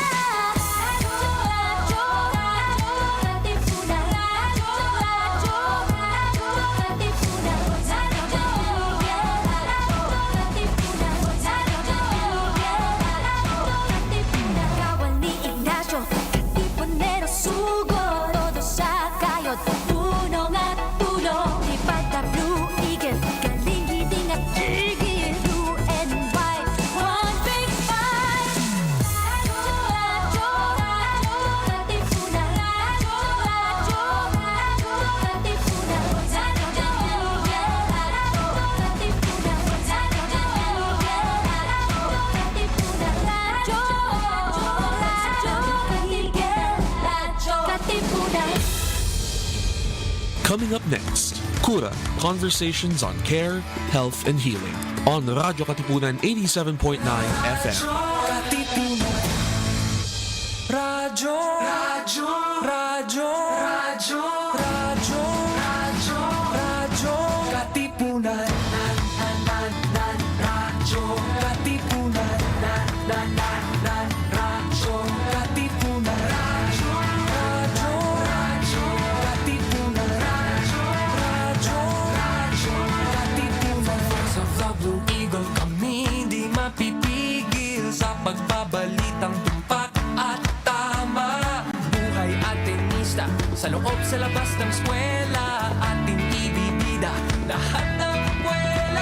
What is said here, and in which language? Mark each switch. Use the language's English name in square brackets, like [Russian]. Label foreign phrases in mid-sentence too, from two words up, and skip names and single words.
[Filipino] Radyo, Katipunan, Radyo, Katipunan, Kawal ni Ignacio, sugod, todo sa kayod, punong at tulong. Lipad na Blue Eagle, galing-giting at gigil. [English] Blue and white, one big fight. Radyo, Katipunan, Radyo, Katipunan, Coming up next, Cura, conversations on care, health, and healing on Radyo Katipunan 87.9 FM. Radyo, Radyo, Radyo, Radyo, Radyo, Radyo, Radyo, Katipunan, Radyo, Katipunan, Radyo, Katipunan, Radyo, Radyo, Radyo, Katipunan, Radyo, Radyo, Katipunan. [Filipino] Sa Blue Eagle kami di mapipigil sa pagbabalitang tumpak at tama. Buhay Atenista, sa loob sa labas ng eskwela, ating ibibida lahat ng eskwela.